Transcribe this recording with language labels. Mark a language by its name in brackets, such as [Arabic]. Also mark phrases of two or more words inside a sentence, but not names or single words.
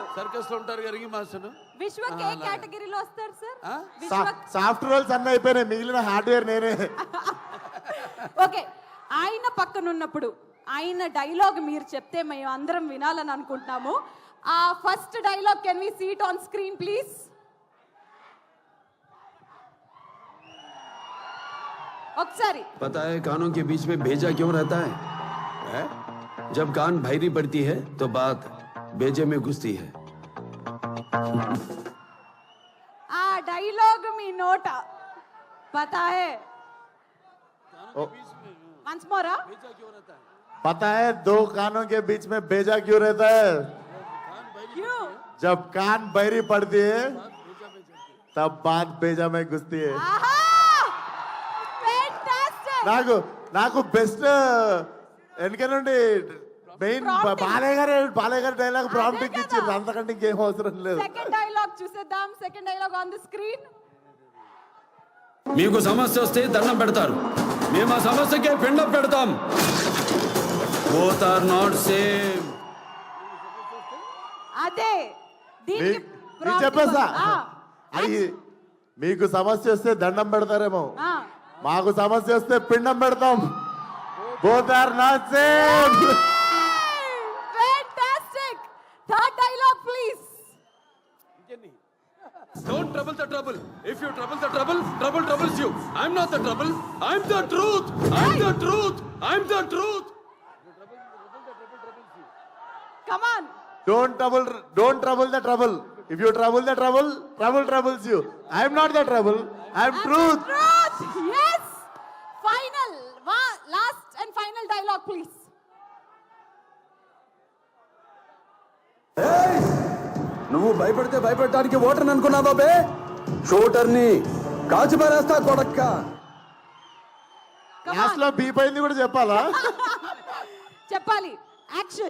[Telugu] సర్కస్ లో ఉంటారు కదా మాస్టర్. విశ్వక్ ఏ కేటగిరీలో వస్తారు సార్? సాఫ్ట్ రోల్స్ అన్నీ అయిపోయినాయి, మిగిలిన హార్డ్వేర్ నేనే. ఓకే, ఆయన పక్కన ఉన్నప్పుడు ఆయన డైలాగ్ మీరు చెప్తే మేము అందరం వినాలని అనుకుంటున్నాము. [English] ఆ first dialogue can we see it on screen please? [Telugu] ఒకసారి. [Hindi] पता है कानों के बीच में भेजा क्यों रहता है? जब कान भारी पड़ती है तो बात भेजे में घुसती है. [Telugu] ఆ డైలాగ్ మీ నోట [Hindi] पता है? [English] once more. [Hindi] पता है दो कानों के बीच में भेजा क्यों रहता है? क्यों? जब कान बहरी पड़ती है तब बात भेजा में घुसती है. [Telugu] ఆహా, ఫెంటాస్టిక్. నాకు బెస్ట్ వెనక నుండి మెయిన్ బాలయ్య గారి డైలాగ్ ప్రాంప్ట్ ఇచ్చింది, అంతకంటే ఇంకేం అవసరం లేదు. [English] second dialogue [Telugu] చూసేద్దాం. [English] second dialogue on the screen. [Telugu] మీకు సమస్య వస్తే దండం పెడతారు, మేము ఆ సమస్యకే పిండం పెడతాం. [English] both are not same. [Telugu] అదే దీనికి చెప్పేసా, అది మీకు సమస్య వస్తే దండం పెడతారేమో, మాకు సమస్య వస్తే పిండం పెడతాం. [English] both are not same. fantastic. third dialogue please. Don't trouble the trouble. If you trouble the trouble, trouble troubles you. I'm not the trouble. I'm the truth. I'm the truth. I'm the truth. Come on. Don't trouble the trouble. If you trouble the trouble, trouble troubles you. I'm not the trouble. I'm truth. Yes. Final. Last and final dialogue please. [Telugu] నువ్వు భయపడితే భయపెట్టడానికి ఓటర్ని అనుకున్నావా బే? షూటర్ని కాల్చి పారేస్తా కొడక్క. లాస్ట్ లో బీప్ అయింది కూడా చెప్పాలా? చెప్పాలి. యాక్షన్.